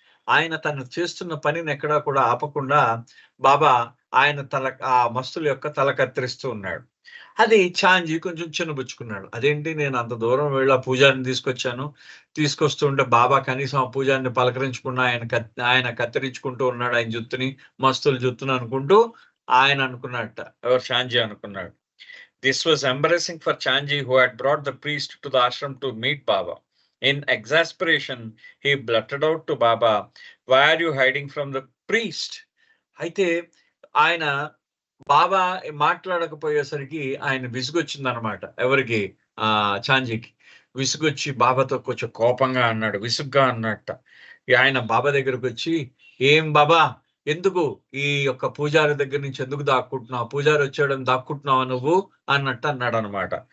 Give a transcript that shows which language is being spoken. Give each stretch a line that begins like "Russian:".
Telugu: ఆయన తను చేస్తున్న పనిని ఎక్కడా కూడా ఆపకుండా బాబా ఆయన ఆ మస్తుల యొక్క తల కత్తిరిస్తూ ఉన్నాడు. అది చాంజీ కొంచెం చిన్నబుచ్చుకున్నాడు. అదేంటి, నేను అంత దూరం వెళ్ళి ఆ పూజారిని తీసుకొస్తుంటే బాబా కనీసం ఆ పూజారిని పలకరించకుండా ఆయన కత్తిరించుకుంటూ ఉన్నాడు ఆయన జుత్తుని, మస్తుల జుత్తుని అనుకుంటూ ఆయన అనుకున్నట్ట, ఎవరు చాంజీ అనుకున్నాడు.
English: This was embarrassing for Chanji, who had brought the priest to the ashram to meet Baba. In exasperation, he blurted out to Baba, "Why are you hiding from the priest?"
Telugu: అయితే ఆయన బాబా మాట్లాడకపోయేసరికి ఆయన విసుగొచ్చిందనమాట. ఎవరికి, చాంజీకి విసుగొచ్చి బాబాతో కొంచెం కోపంగా అన్నాడు, విసుగ్గా అన్నట్ట. ఆయన బాబా దగ్గరకు వచ్చి, ఏం బాబా, ఎందుకు ఈ యొక్క పూజారి దగ్గర నుంచి ఎందుకు దాక్కుంటున్నావు, పూజారి వచ్చాడని దాక్కుంటున్నావా నువ్వు అన్నట్టు అన్నాడు అనమాట.